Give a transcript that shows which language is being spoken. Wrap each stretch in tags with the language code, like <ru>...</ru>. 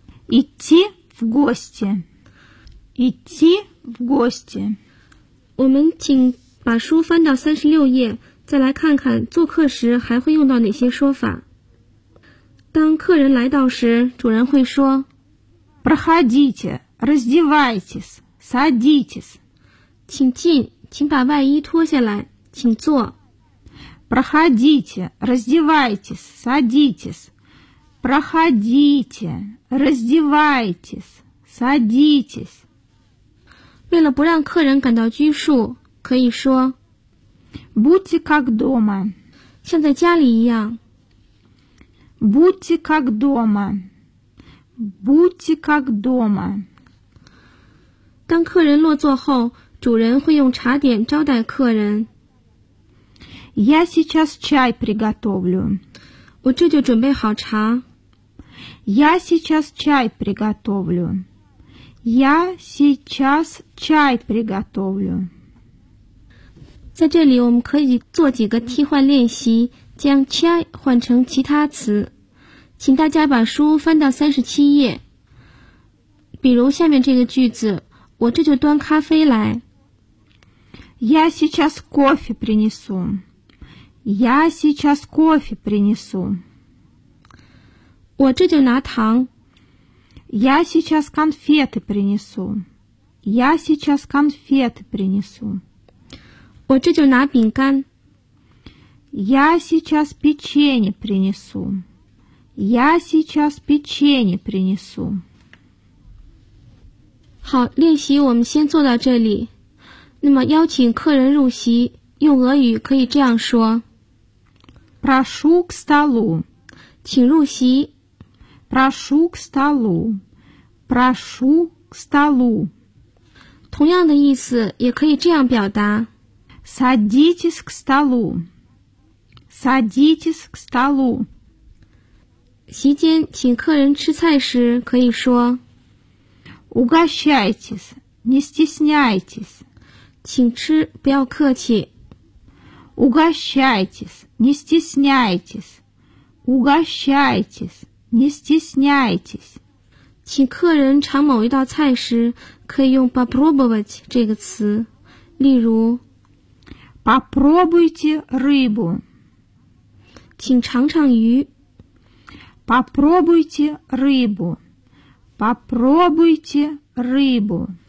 <ru>идти в гости. Идти в гости.</ru> <zh>我们请把书翻到36页，再来看看做客时还会用到哪些说法。当客人来到时，主人会说</zh> <ru>Проходите, раздевайтесь, садитесь.</ru> <zh>请进，请把外衣脱下来，请坐。</zh> <ru>Проходите, раздевайтесь, садитесь. Проходите, раздевайтесь, садитесь.</ru> <zh>为了不让客人感到拘束，可以说</zh> <ru>Будьте как дома.</ru> <zh>像在家里一样。</zh> <ru>Будьте как дома. Будьте как дома.</ru> <zh>当客人落座后，主人会用茶点招待客人。</zh> <ru>Я сейчас чай приготовлю.</ru> <zh>我这就准备好茶。</zh> <ru>Я сейчас чай приготовлю. Я сейчас чай приготовлю.</ru> <zh>在这里我们可以做几个替换练习，将 чай 换成其他词。请大家把书翻到37页。比如下面这个句子，我这就端咖啡来。</zh> <ru>Я сейчас кофе принесу. Я сейчас кофе принесу.</ru> <zh>我这就拿糖。</zh> <ru>Я сейчас конфеты принесу. Я сейчас конфеты принесу.</ru> <zh>我这就拿饼干。</zh> <ru>Я сейчас печенье принесу. Я сейчас печенье принесу.</ru> <zh>好，练习我们先做到这里。那么邀请客人入席，用俄语可以这样说。</zh> <ru>Прошу к столу.</ru> <zh>请入席。</zh> <ru>Прошу к столу. Прошу к столу.</ru> <zh>同样的意思也可以这样表达。</zh> <ru>Садитесь к столу. Садитесь к столу.</ru> <zh>席间请客人吃菜时可以说</zh> <ru>Угощайтесь, не стесняйтесь.</ru> <zh>请吃不要客气。</zh> <ru>Угощайтесь, не стесняйтесь. Угощайтесь, не стесняйтесь.</ru> <zh>请客人尝某一道菜时可以用 попробовать 这个词。例如</zh> <ru>Попробуйте рыбу.</ru> <zh>请尝尝鱼。</zh> <ru>Попробуйте рыбу. Попробуйте рыбу.</ru>